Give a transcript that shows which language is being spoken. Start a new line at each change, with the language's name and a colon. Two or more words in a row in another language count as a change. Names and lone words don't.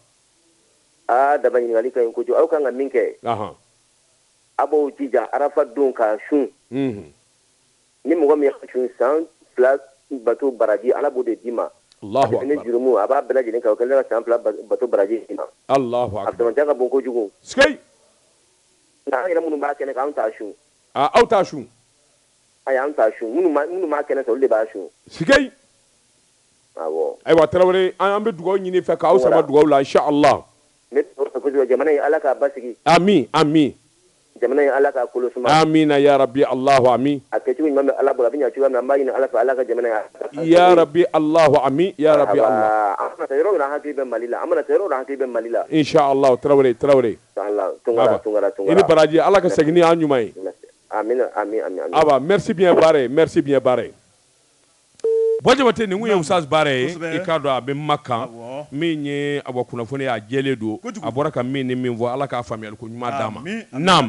Bambara: daba ɲininkali ka ɲi kojugu aw kan ka min kɛ a b'o jija arafa don ka sun ni mɔgɔ min y'a sun san 2 bato baraji ala b'o de d'i ma ni jurumu a b'a bɛɛ lajɛlen kan o kɛlen ka san 2 bato baraji d'i ma a dɔrɔnja ka bon kojugu nka an yɛrɛ minnu b'a kɛnɛ kan anw t'a sun aw t'a sun an t'a sun minnu m'a kɛnɛ sɔrɔ olu de b'a sun sikei awɔ ayiwa tarawele an bɛ dugawu ɲini fɛ k'aw sama dugawu la inshallah ne tɔgɔ kosɛbɛ jamana in ala k'a basigi amin jamana in ala k'a kolo suma
Arabic: آمين يا رب الله آمين
Bambara: a kɛcogo ɲuman bɛ ala bolo a bɛ ɲɛ cogoya min na an b'a ɲini ala fɛ ala ka jamana in
Arabic: يا رب الله آمين يا رب الله
Bambara: an mana taa yɔrɔ min na hakili bɛ mali la an mana taa yɔrɔ min na hakili bɛ mali la inshallah tarawele tungara i ni baraji ala ka segin ni an ɲuman ye amin aba
French: merci bien
Bambara: bare Bɔjabate nin kun ye Usaz Bare ye i k'a dɔn a bɛ Maka min ye a bɔ kunnafoni a jɛlen don a bɔra ka min ni min fɔ Ala k'a faamuyali ko ɲuman d'a ma naam